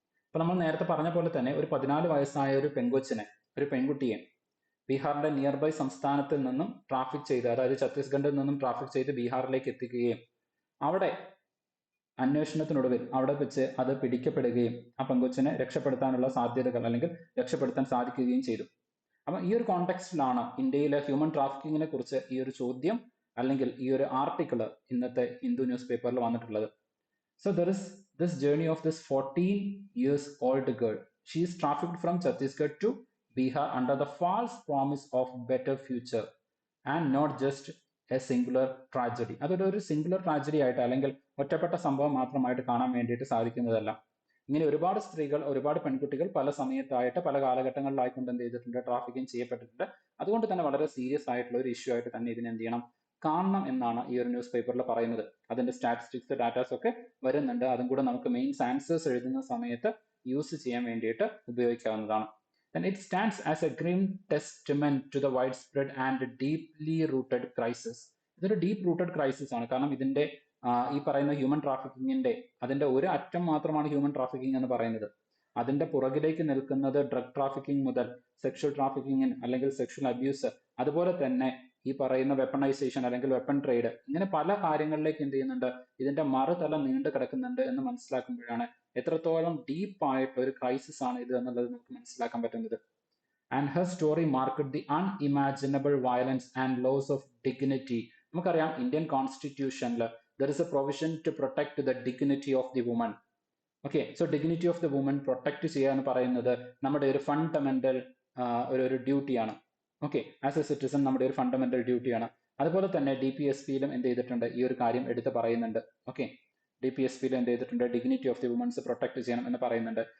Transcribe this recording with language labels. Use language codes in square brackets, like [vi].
[ml] അപ്പൊ നമ്മൾ നേരത്തെ പറഞ്ഞ പോലെ തന്നെ ഒരു 14 വയസ്സായ ഒരു പെൺകുട്ടിയെ ബീഹാറിന്റെ നിയർ ബൈ സംസ്ഥാനത്തിൽ നിന്നും ട്രാഫിക് ചെയ്ത്, അതായത് ഛത്തീസ്ഗഡിൽ നിന്നും ട്രാഫിക് ചെയ്ത് ബീഹാറിലേക്ക് എത്തിക്കുകയും അവിടെ അന്വേഷണത്തിനൊടുവിൽ അവിടെ വെച്ച് അത് പിടിക്കപ്പെടുകയും ആ പെൺകൊച്ചിനെ രക്ഷപ്പെടുത്താനുള്ള സാധ്യതകൾ അല്ലെങ്കിൽ രക്ഷപ്പെടുത്താൻ സാധിക്കുകയും ചെയ്തു. അപ്പൊ ഈ ഒരു കോണ്ടെക്സ്റ്റിലാണ് ഇന്ത്യയിലെ ഹ്യൂമൻ ട്രാഫിക്കിങ്ങിനെ കുറിച്ച് ഈ ഒരു ചോദ്യം അല്ലെങ്കിൽ ഈ ഒരു ആർട്ടിക്കിൾ ഇന്നത്തെ ഹിന്ദു ന്യൂസ് പേപ്പറിൽ വന്നിട്ടുള്ളത്. [en] So there is this journey of this 14 years old girl. She is trafficked from Chhattisgarh to Bihar under the false promise of better future and not just a singular tragedy. [ml] അതൊരു singular tragedy ആയിട്ട് അല്ലെങ്കിൽ ഒറ്റപ്പെട്ട സംഭവം മാത്രമായിട്ട് കാണാൻ വേണ്ടിയിട്ട് സാധിക്കുന്നതല്ല. ഇങ്ങനെ ഒരുപാട് സ്ത്രീകൾ, ഒരുപാട് പെൺകുട്ടികൾ പല സമയത്തായിട്ട് പല കാലഘട്ടങ്ങളിലായിക്കൊണ്ട് എന്ത് ചെയ്തിട്ടുണ്ട്, ട്രാഫിക്കിംഗ് ചെയ്യപ്പെട്ടിട്ടുണ്ട്. അതുകൊണ്ട് തന്നെ വളരെ സീരിയസ് ആയിട്ടുള്ള ഒരു ഇഷ്യൂ ആയിട്ട് തന്നെ ഇതിനെ എന്ത് ചെയ്യണം, കാണണം എന്നാണ് ഈ ഒരു ന്യൂസ് പേപ്പറിൽ പറയുന്നത്. അതിന്റെ സ്റ്റാറ്റിസ്റ്റിക്സ്, ഡാറ്റാസ് ഒക്കെ വരുന്നുണ്ട്. അതും കൂടെ നമുക്ക് മെയിൻസ് ആൻസേഴ്സ് എഴുതുന്ന സമയത്ത് യൂസ് ചെയ്യാൻ വേണ്ടിയിട്ട് ഉപയോഗിക്കാവുന്നതാണ്. [en] Then it stands as a grim testament to the widespread and deeply rooted crisis. [ml] ഇതൊരു ഡീപ്പ് റൂട്ടഡ് ക്രൈസിസ് ആണ്. കാരണം ഇതിന്റെ ഈ പറയുന്ന ഹ്യൂമൻ ട്രാഫിക്കിങ്ങിന്റെ അതിന്റെ ഒരു അറ്റം മാത്രമാണ് ഹ്യൂമൻ ട്രാഫിക്കിംഗ് എന്ന് പറയുന്നത്. അതിന്റെ പുറകിലേക്ക് നിൽക്കുന്നത് ഡ്രഗ് ട്രാഫിക്കിംഗ് മുതൽ സെക്ഷൽ ട്രാഫിക്കിംഗ് അല്ലെങ്കിൽ സെക്ഷൽ അബ്യൂസ്, അതുപോലെ തന്നെ ഈ പറയുന്ന വെപ്പണൈസേഷൻ അല്ലെങ്കിൽ വെപ്പൺ ട്രേഡ്, ഇങ്ങനെ പല കാര്യങ്ങളിലേക്ക് എന്ത് ചെയ്യുന്നുണ്ട്, ഇതിന്റെ മറുതല നീണ്ടു കിടക്കുന്നുണ്ട് എന്ന് മനസ്സിലാക്കുമ്പോഴാണ് എത്രത്തോളം ഡീപ്പ് ആയിട്ടുള്ള ഒരു ക്രൈസിസ് ആണ് ഇത് എന്നുള്ളത് നമുക്ക് മനസ്സിലാക്കാൻ പറ്റുന്നത്. [en] And her story marked the unimaginable violence and loss of dignity. [ml] നമുക്കറിയാം Indian കോൺസ്റ്റിറ്റ്യൂഷനിൽ [en] there is a provision to protect the dignity of the woman. [ml] Okay, so dignity of the woman protect ചെയ്യുക എന്ന് പറയുന്നത് നമ്മുടെ ഒരു ഫണ്ടമെന്റൽ ഒരു ഡ്യൂട്ടിയാണ്. Okay, as A citizen നമ്മുടെ ഒരു ഫണ്ടമെന്റൽ ഡ്യൂട്ടിയാണ്. അതുപോലെ തന്നെ DPSPയിലും എന്ത് ചെയ്തിട്ടുണ്ട്, ഈ ഒരു കാര്യം എടുത്ത് പറയുന്നുണ്ട്. ഓക്കെ, DPSPയിൽ എന്ത് ചെയ്തിട്ടുണ്ട്, dignity of the women's protect ചെയ്യണം എന്ന് പറയുന്നുണ്ട്.